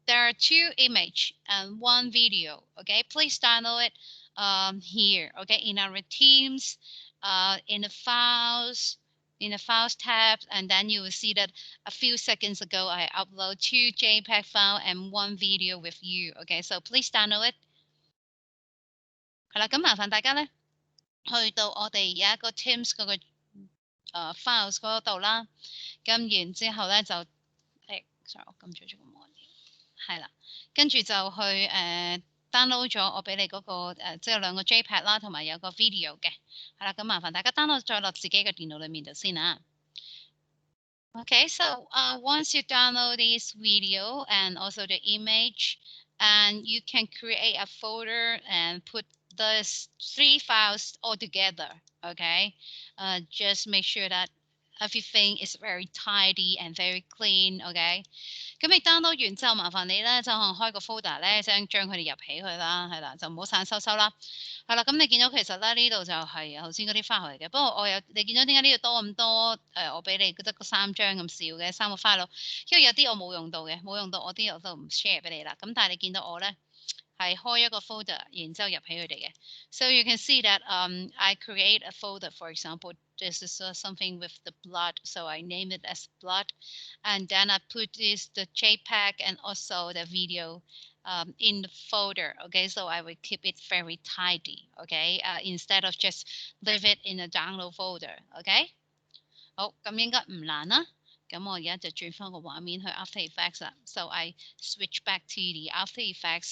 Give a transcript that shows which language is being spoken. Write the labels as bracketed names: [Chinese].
[English] There are 2 images and 1 video. Okay, please download it here. Okay, in our Teams, in the files tab, and then you will see that a few seconds ago I upload 2 JPEG file and 1 video with you. Okay, so please download it. [Cantonese] 係啦，咁麻煩大家咧去到我哋有一個 Teams 嗰個files 嗰度啦，咁然之後咧就sorry 我撳咗個網頁，係啦，跟住就去download 咗我俾你嗰個即係2個 JPEG 啦，同埋有個 video 嘅，係啦，咁麻煩大家 download 再落自己嘅電腦裏面度先啊。 [English] Okay, so once you download this video and also the image, and you can create a folder and put the 3 files all together. Okay, just make sure that everything is very tidy and very clean. Okay. [Cantonese] 咁你 download 完之後，麻煩你咧就開個 folder 咧，將佢哋入起佢啦，係啦，就唔好散收啦。係啦，咁你見到其實咧呢度就係頭先嗰啲 file 嚟嘅，不過你見到點解呢度多咁多？我俾你得個3張咁少嘅3個 file，因為有啲我冇用到嘅，冇用到我啲我都唔 share 俾你啦。咁但係你見到我咧係開一個 folder，然之後入起佢哋嘅。 [English] So you can see that I create a folder, for example. This is something with the blood, so I name it as blood, and then I put the JPEG and also the video in the folder. Okay, so I will keep it very tidy. Okay, instead of just leave it in a download folder. [Cantonese] Okay， 好，咁應該唔難啦。咁我而家就轉翻個畫面去 After Effects 啦。 [English] So I switch back to the After Effects.